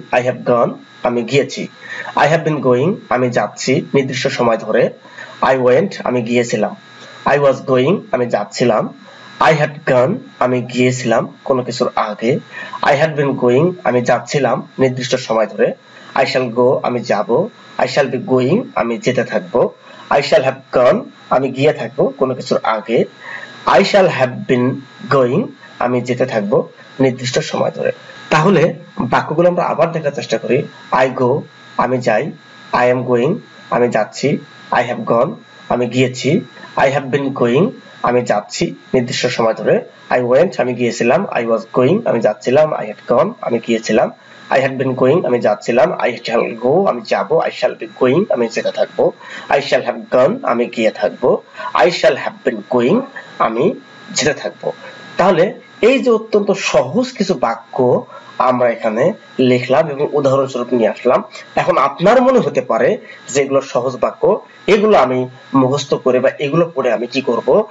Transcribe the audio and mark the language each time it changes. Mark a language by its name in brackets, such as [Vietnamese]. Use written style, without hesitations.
[English] I have gone, [Bangla] আমি গিয়েছি। [English] I have been going, [Bangla] আমি যাচ্ছি নির্দিষ্ট সময় ধরে। [English] I went, [Bangla] আমি গিয়েছিলাম। [English] I was going, [Bangla] আমি যাচ্ছিলাম। [English] I had gone [Bangla] আমি গিয়েছিলাম কোনো কিছুর আগে। [English] I had been going [Bangla] আমি যাচ্ছিলাম নির্দিষ্ট সময় ধরে। [English] I shall go আমি যাব। I shall be going আমি যেতে থাকবো। I shall have gone [Bangla] আমি গিয়ে থাকবো কোনো কিছুর আগে। [English] I shall have been going [Bangla] আমি যেতে থাকবো নির্দিষ্ট সময় ধরে। তাহলে বাক্যগুলো আমরা আবার দেখার চেষ্টা করি। [English] I go [Bangla] আমি যাই। [English] I am going [Bangla] আমি যাচ্ছি। [English] I have gone [Bangla] আমি গিয়েছি। [English] I have been going [Bangla] আমি যাচ্ছি নির্দিষ্ট সময় ধরে। [English] I went [Bangla] আমি গিয়েছিলাম। [English] I was going [Bangla] আমি যাচ্ছিলাম। [English] I had gone [Bangla] আমি গিয়েছিলাম। [English] I had been going [Bangla] আমি যাচ্ছিলাম। [English] I shall go [Bangla] আমি যাব। [English] I shall be going [Bangla] আমি যেতে থাকবো। [English] I shall have gone [Bangla] আমি গিয়ে থাকবো। [English] I shall have been going [Bangla] আমি যেতে থাকবো। তাহলে এই যে অত্যন্ত সহজ কিছু বাক্য আমরা এখানে লিখলাম এবং উদাহরণস্বরূপ নিয়ে আসলাম। এখন আপনার মনে হতে পারে যে এগুলো সহজ বাক্য, এগুলো আমি মুখস্থ করে বা এগুলো পড়ে আমি কি করব?